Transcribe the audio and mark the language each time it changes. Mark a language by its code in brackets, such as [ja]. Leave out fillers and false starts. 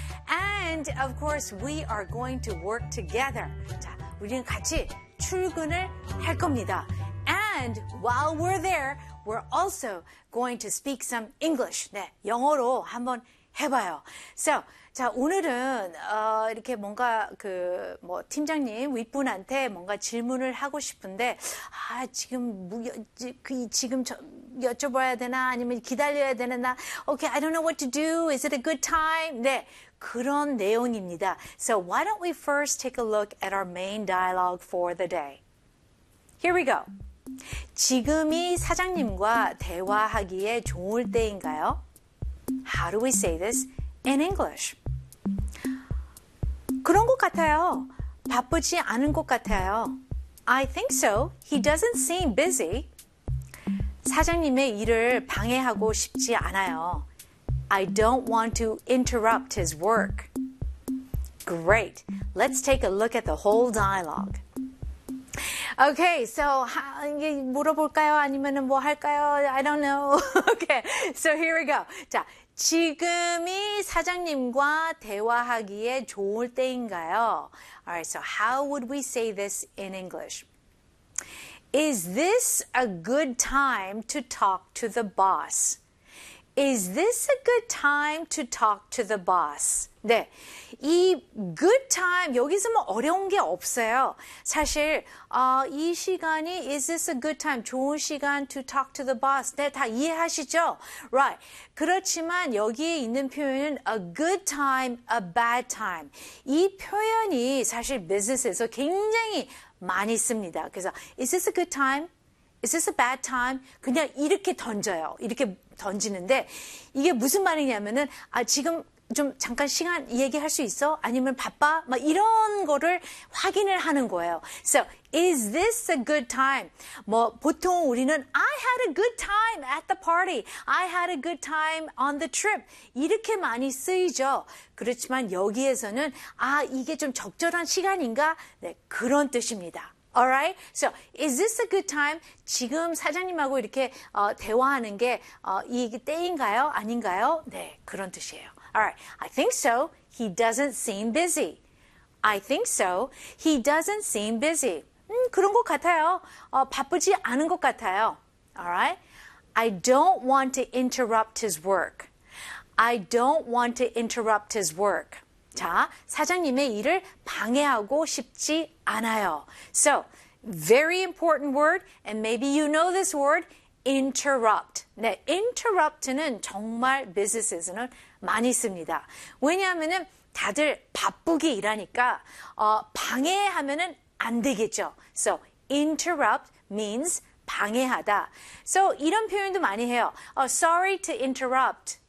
[en] And, of course, we are going to work together. [ko] 자, 우리는 같이 출근을 할 겁니다. [en] And while we're there, we're also going to speak some English. [ko] 네, 영어로 한번 해봐요. [en] So, [ko] 자, 오늘은 이렇게 뭔가 그 뭐 팀장님 윗분한테 뭔가 질문을 하고 싶은데 아, 지금 여쭤봐야 되나 아니면 기다려야 되나. 나, [en] okay, I don't know what to do. Is it a good time? [ko] 네. 그런 내용입니다. [en] So, why don't we first take a look at our main dialogue for the day? Here we go. [ko] 지금이 사장님과 대화하기에 좋을 때인가요? [en] How do we say this in English? [ko] 그런 것 같아요. 바쁘지 않은 것 같아요. [en] I think so. He doesn't seem busy. [ko] 사장님의 일을 방해하고 싶지 않아요. [en] I don't want to interrupt his work. Great. Let's take a look at the whole dialogue. Okay, so [ko] 물어볼까요? 아니면 뭐 할까요? [en] I don't know. Okay, so here we go. [ko] 자, 지금이 사장님과 대화하기에 좋을 때인가요? [en] Alright, so how would we say this in English? Is this a good time to talk to the boss? Is this a good time to talk to the boss? [ko] 네, 이 [en] good time, [ko] 여기서 뭐 어려운 게 없어요. 사실 이 시간이 [en] is this a good time, 좋은 시간 to talk to the boss. [ko] 네, 다 이해하시죠? [en] Right. [ko] 그렇지만 여기에 있는 표현은 [en] a good time, a bad time. [ko] 이 표현이 사실 business에서 굉장히 많이 씁니다. 그래서 [en] is this a good time? Is this a bad time? [ko] 그냥 이렇게 던져요. 이렇게 던지는데 이게 무슨 말이냐면은 아, 지금 좀 잠깐 시간 얘기할 수 있어? 아니면 바빠? 막 이런 거를 확인을 하는 거예요. [en] So, is this a good time? [ko] 뭐 보통 우리는 [en] I had a good time at the party. I had a good time on the trip. [ko] 이렇게 많이 쓰이죠. 그렇지만 여기에서는 아, 이게 좀 적절한 시간인가? 네, 그런 뜻입니다. [en] Alright, so is this a good time? [ko] 지금 사장님하고 이렇게 대화하는 게 이 때인가요? 아닌가요? 네, 그런 뜻이에요. [en] Alright, I think so. He doesn't seem busy. I think so. He doesn't seem busy. [ko] 그런 것 같아요. 바쁘지 않은 것 같아요. [en] Alright, I don't want to interrupt his work. I don't want to interrupt his work. [ko] 자, 사장님의 일을 방해하고 싶지 않아요. [en] So, very important word, and maybe you know this word, interrupt. [ko] 네, interrupt는 정말 business에서는 많이 씁니다. 왜냐하면은 다들 바쁘게 일하니까 방해하면은 안 되겠죠. [en] So, interrupt means [ko] 방해하다. So, 이런 표현도 많이 해요. [en] Sorry to interrupt.